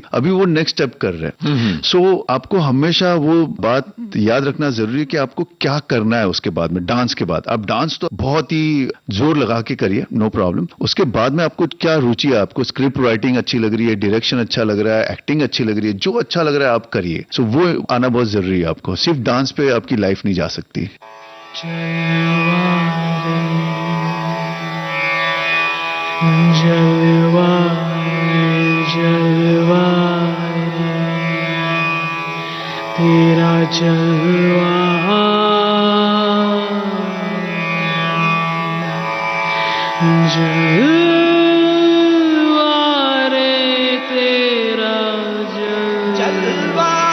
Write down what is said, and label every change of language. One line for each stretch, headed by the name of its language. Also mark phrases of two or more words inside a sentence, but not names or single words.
Hindi: अभी वो
English: next step
Hindi: कर रहे हैं। सो आपको हमेशा वो बात याद रखना जरूरी है कि आपको क्या करना है उसके बाद में, डांस के बाद। आप डांस तो बहुत ही जोर लगा के करिए,
English: no problem.
Hindi: उसके बाद में आपको क्या रुचि है, आपको
English: script writing
Hindi: अच्छी लग रही है, डायरेक्शन अच्छा लग रहा है, एक्टिंग अच्छी लग रही है, जो अच्छा लग रहा है आप करिए। सो वो आना बहुत जरूरी है आपको। सिर्फ डांस पे आपकी लाइफ नहीं जा सकती। जलवा जलवा तेरा जलवा जलवा रे तेरा जलवा